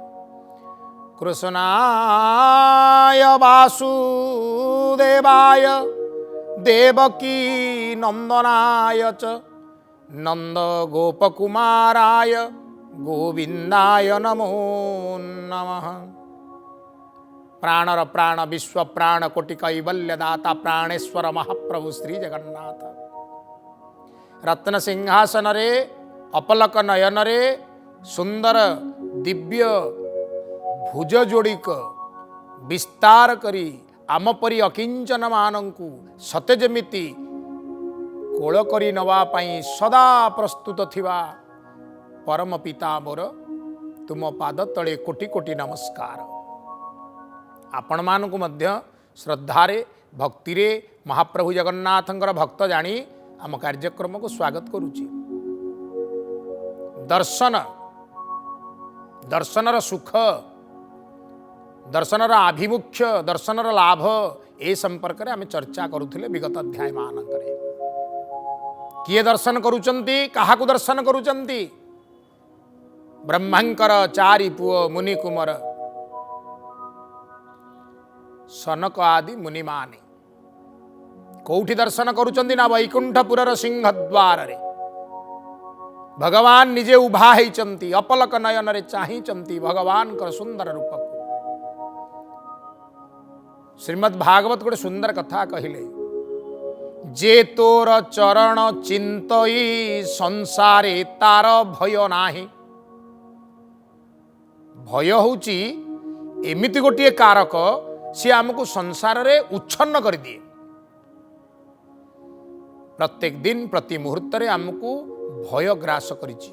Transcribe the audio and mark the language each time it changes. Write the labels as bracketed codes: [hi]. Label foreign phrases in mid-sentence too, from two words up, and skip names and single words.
[sa] कृष्णाय वासुदेवाय देवकी नंदनाय च नंद गोपकुमाराय गोविंदाय नमो नमः। [or] ପ୍ରାଣର ପ୍ରାଣ ବିଶ୍ୱ ପ୍ରାଣ କୋଟି କୈବଲ୍ୟ ଦାତା ପ୍ରାଣେଶ୍ୱର ମହାପ୍ରଭୁ ଶ୍ରୀ ଜଗନ୍ନାଥ। ରତ୍ନ ସିଂହାସନ ରେ ଅପଲକ ନୟନ ରେ ସୁନ୍ଦର ଦିବ୍ୟ ଭୁଜ ଯୋଡ଼ିକ ବିସ୍ତାର କରି ଆମ ପରି ଅକିଞ୍ଚନ ମାନଙ୍କୁ ସତେ ଯେମିତି କୋଳ କରି ନବା ପାଇଁ ସଦା ପ୍ରସ୍ତୁତ ଥିବା ପରମ ପିତା ମୋର ତୁମ ପାଦ ତଳେ କୋଟି କୋଟି ନମସ୍କାର। ଆପଣ ମାନଙ୍କୁ ମଧ୍ୟ ଶ୍ରଦ୍ଧାରେ ଭକ୍ତିରେ ମହାପ୍ରଭୁ ଜଗନ୍ନାଥଙ୍କର ଭକ୍ତ ଜାଣି ଆମ କାର୍ଯ୍ୟକ୍ରମ କୁ ସ୍ୱାଗତ କରୁଛି। ଦର୍ଶନର ସୁଖ ଦର୍ଶନର ଆଭିମୁଖ୍ୟ ଦର୍ଶନର ଲାଭ ଏ ସମ୍ପର୍କ ମେଁ ଆମ ଚର୍ଚ୍ଚା କରୁଥିଲେ ବିଗତ ଅଧ୍ୟାୟ ମାନଙ୍କରେ। କିଏ ଦର୍ଶନ କରୁଛନ୍ତି କାହାକୁ ଦର୍ଶନ କରୁଛନ୍ତି? ବ୍ରହ୍ମାଙ୍କର ଚାରି ପୁଅ ମୁନି କୁମାର ସନକ ଆଦି ମୁନି ମାନେ କେଉଁଠି ଦର୍ଶନ କରୁଛନ୍ତି ନା ବୈକୁଣ୍ଠପୁରର ସିଂହଦ୍ୱାର ରେ ଭଗବାନ ନିଜେ ଉଭା ହୋଇଛନ୍ତି ଅପଲକ ନୟନ ରେ ଚାହିଁଛନ୍ତି ଭଗବାନ ଙ୍କର ସୁନ୍ଦର ରୂପ କୁ। ଶ୍ରୀମଦ୍ ଭାଗବତ ଗୋଟେ ସୁନ୍ଦର କଥା କହିଲେ ଯେ ତୋର ଚରଣ ଚିନ୍ତଇ ସଂସାରେ ତାର ଭୟ ନାହିଁ। ଭୟ ହେଉଛି ଏମିତି ଗୋଟେ କାରକ ସି ଆମକୁ ସଂସାର ରେ ଉଚ୍ଛନ୍ନ କରି ଦିଏ। ପ୍ରତ୍ୟେକ ଦିନ ପ୍ରତି ମୁହୂର୍ତ୍ତ ରେ ଆମକୁ ଭୟ ଗ୍ରାସ କରିଛି।